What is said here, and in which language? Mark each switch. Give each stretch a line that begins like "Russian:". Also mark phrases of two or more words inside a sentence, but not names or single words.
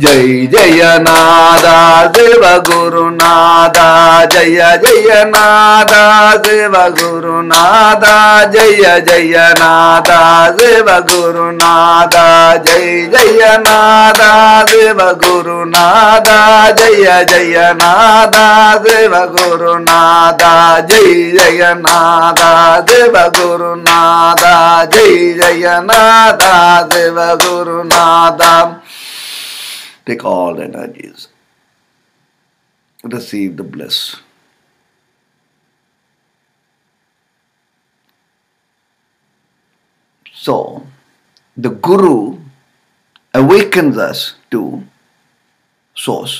Sanskrit: Jai Jaya Nada Siva Gurunada Jaya Jaya Nada Siva Gurunada Jaya Jaya Nada Siva Gurunada Jai Jaya Nada Siva Gurunada Jaya Jaya Nada Siva Gurunada Jai Jaya Nada Siva Gurunada Jai Jaya Nada Siva Gurunada.
English: Take all the energies. Receive the bliss. So, the Guru awakens us to Source.